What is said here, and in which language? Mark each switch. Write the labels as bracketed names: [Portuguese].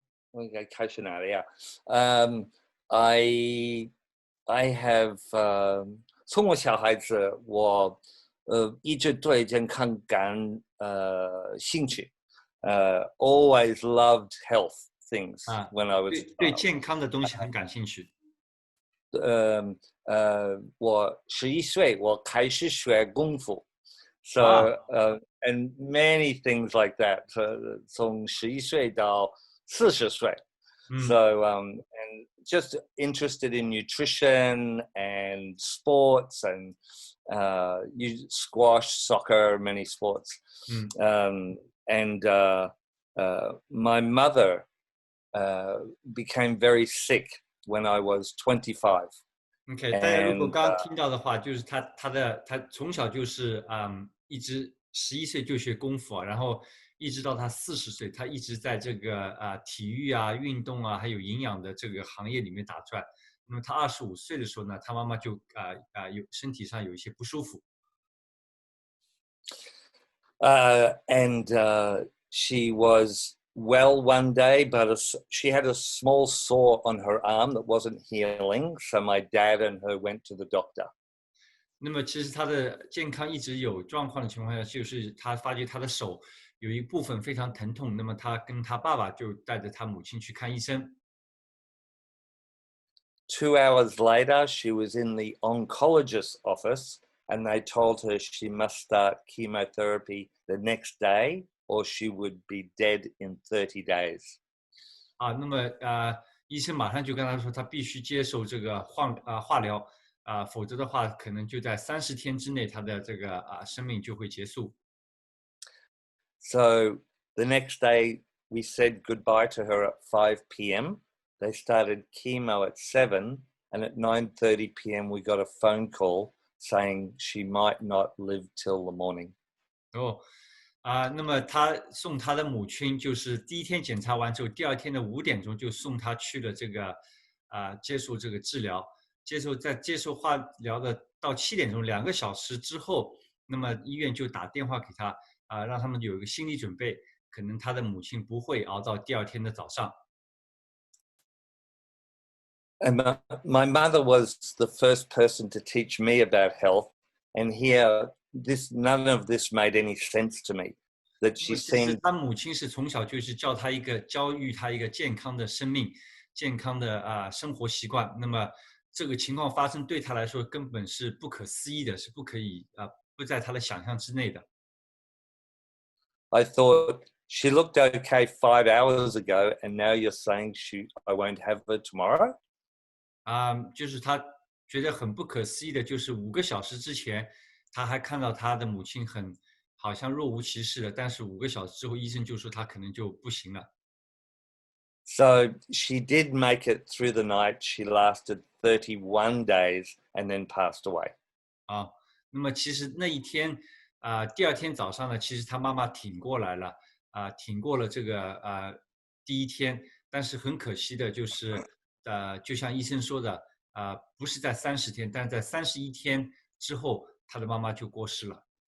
[Chinese] 我应该开始哪里啊？ [English] I have [Chinese] 从我小孩子，我一直对健康感兴趣。 [English] Always loved health things when I was a child. [Chinese] 对健康的东西很感兴趣。我11岁，我开始学功夫。 [English] So and many things like that. [Chinese] 从11岁到40岁。 [English] So and just interested in nutrition and sports and you squash, soccer, many sports. And my mother became very sick when I was 25. [Chinese] OK， 大家如果刚刚听到的话，就是他从小就是一直11岁就学功夫啊，然后一直到他40岁，他一直在这个体育运动还有营养的这个行业里面打转。那么他25岁的时候呢，他妈妈就身体上有一些不舒服。 [English] And she was well one day, but she had a small sore on her arm that wasn't healing. So my dad and her went to the doctor. [Chinese] 那么其实他的健康一直有状况的情况下，就是他发觉他的手有一部分非常疼痛，那么他跟他爸爸就带着他母亲去看医生。 [English] 2 hours later, she was in the oncologist's office, and they told her she must start chemotherapy the next day, or she would be dead in 30 days. [Chinese] 那么医生马上就跟他说，他必须接受这个化疗否则的话，可能就在30天之内，他的这个生命就会结束。 [English] So the next day, we said goodbye to her at 5 p.m. They started chemo at 7, and at 9:30 p.m. we got a phone call saying she might not live till the morning. [Chinese] 那么他送他的母亲，就是第一天检查完之后，第二天的5点钟就送他去了这个接受这个治疗，接受化疗的到7点钟2个小时之后，那么医院就打电话给他让他们有一个心理准备，可能他的母亲不会熬到第二天的早上。 [English] And my mother was the first person to teach me about health, and here none of this made any sense to me. That she seemed. [Chinese] 他母亲是从小就是教育他一个健康的生命、健康的生活习惯。那么这个情况发生对他来说根本是不可思议的，是不可以不在他的想象之内的。 [English] I thought she looked okay 5 hours ago, and now you're saying I won't have her tomorrow. [Chinese] 就是他觉得很不可思议的，就是5个小时之前，他还看到他的母亲好像若无其事的，但是5个小时之后，医生就说他可能就不行了。 [English] So she did make it through the night. She lasted 31 days and then passed away. [Chinese] 啊，那么其实那一天第二天早上呢，其实他妈妈挺过来了，挺过了这个第一天，但是很可惜的就是，就像医生说的，不是在30天，但在31天之后，他的妈妈就过世了。